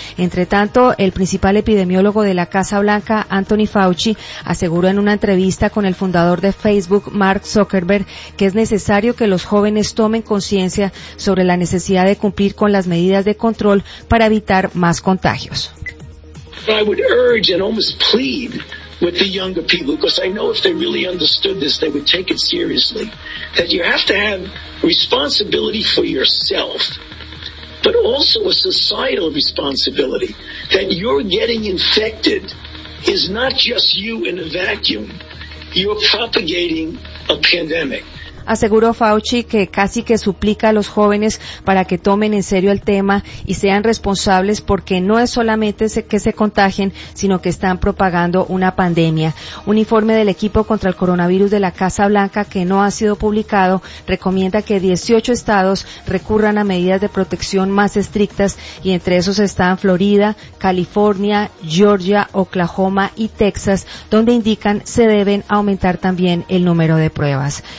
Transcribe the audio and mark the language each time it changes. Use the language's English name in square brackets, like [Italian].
[Spanish] Entre tanto, el principal epidemiólogo de la Casa Blanca, Anthony Fauci, aseguró en una entrevista con el fundador de Facebook, Mark Zuckerberg, que es necesario que los jóvenes tomen conciencia sobre la necesidad de cumplir con las medidas de control para evitar más contagios. [English] I would urge and almost plead with the younger people, because I know if they really understood this, they would take it seriously, that you have to have responsibility for yourself, but also a societal responsibility, that you're getting infected is not just you in a vacuum, you're propagating a pandemic. [Spanish] Aseguró Fauci que casi que suplica a los jóvenes para que tomen en serio el tema y sean responsables, porque no es solamente que se contagien, sino que están propagando una pandemia. Un informe del equipo contra el coronavirus de la Casa Blanca, que no ha sido publicado, recomienda que 18 estados recurran a medidas de protección más estrictas, y entre esos están Florida, California, Georgia, Oklahoma y Texas, donde indican se deben aumentar también el número de pruebas.